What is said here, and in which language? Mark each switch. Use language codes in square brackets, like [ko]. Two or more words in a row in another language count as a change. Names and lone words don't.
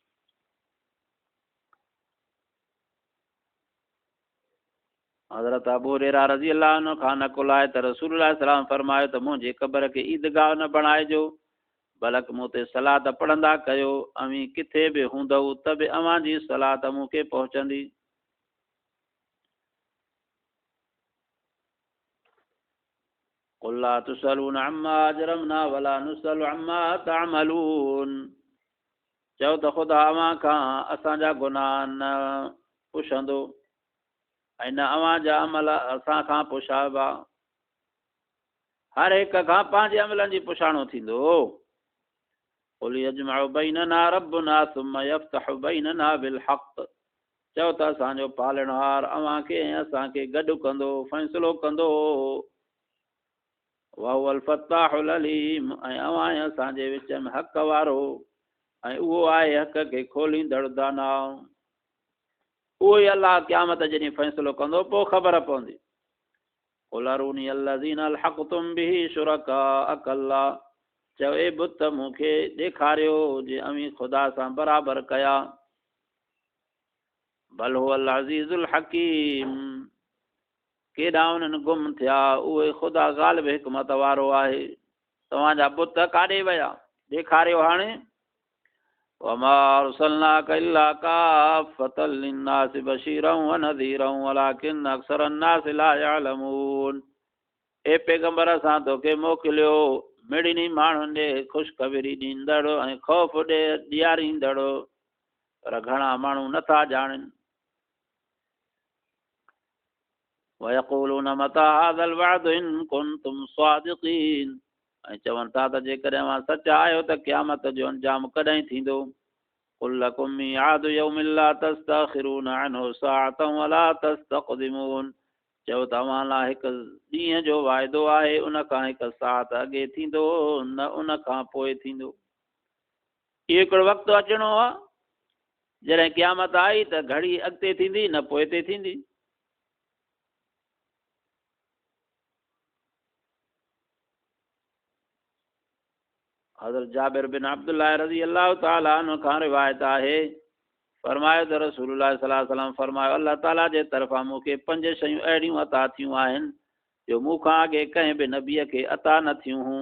[sd] हज़रत अबू हुरैरा [ar] رضي الله عنه [sd] खां नक़ुल आहे त रसूलुल्लाह [ar] صلى الله عليه وسلم [sd] फरमायो त मुंहिंजे क़ब्र खे ईदगाह न बणाइजो, बल्कि मूं ते सलात पढ़ंदा कयो, अवी किथे बि हूंदव त बि अव्हां जी सलात मूंखे पहुचंदी। [ar] قل لا تسألون عما أجرمنا ولا نسأل عما تعملون. [sd] चओ त ख़ुदा अव्हां खां असांजा गुनाह न पुछंदो ऐं न अव्हां जा अमल असां खां पुछाइबा, हर हिक खां पंहिंजे अमलनि जी पुछाणो थींदो। [ar] قل يجمع بيننا ربنا ثم يفتح بيننا بالحق. [sd] चओ त असांजो पालणहार अव्हांखे ऐं असांखे गॾु कंदो, फ़ैसिलो कंदो। [ar] وهو الفتاح العليم, [sd] ऐं अव्हां ऐं असांजे विच में हक़ वारो, ऐं उहो आहे हक़ खे खोलींदड़ दाना। उहो ई अलाह क़यामत जॾहिं फ़ैसिलो कंदो पोइ ख़बर पवंदी। [ar] قل أروني الذين ألحقتم به شركاء كلا. [sd] चओ ए बुत मूंखे ॾेखारियो जे अवी ख़ुदा सां बराबरि कया। [ar] بل هو العزيز الحكيم, [sd] केॾा उन्हनि गुम थिया, उहे ख़ुदा ग़ालिब हिकमत वारो आहे। तव्हांजा बुत काॾे विया ॾेखारियो हाणे। [ar] وما أرسلناك إلا كافة للناس بشيرا ونذيرا ولكن أكثر الناس لا يعلمون. [sd] ए पैगंबर असां तोखे मोकिलियो मिड़िनी माण्हुनि ॾे ख़ुशख़बरी ॾींदड़ ऐं ख़ौफ़ ॾे ॾियारींदड़, पर घणा माण्हू नथा ॼाणनि। [ar] ويقولون متى هذا الوعد إن كنتم صادقين. [sd] ऐं चवनि था त जेकॾहिं अव्हां सचा आहियो त क़यामत जो अंजाम कॾहिं थींदो। [ar] قل لكم ميعاد يوم لا تستأخرون عنه ساعة ولا تستقدمون [sd] چو तव्हां लाइ हिकु ॾींहं जो वाइदो आहे उन खां हिकु साथ अॻे थींदो न उन खां पोइ थींदो। इहो हिकिड़ो वक़्तु अचिणो आहे जॾहिं क़यामत आई त घड़ी अॻिते थींदी न पोइते थींदी। हज़रत जाबिर बिन अब्दुल्लाह [ar] رضي الله تعالى عنه [sd] खां रिवायत आहे फरमायो त रसूलुल्लाह [ar] صلى الله عليه وسلم [sd] फरमायो [ar] الله تعالى [sd] जे तरफ़ां मूंखे 5 शयूं अहिड़ियूं अता थियूं आहिनि जो मूंखां अॻे कंहिं बि नबीअ खे अता न थियूं हुयूं।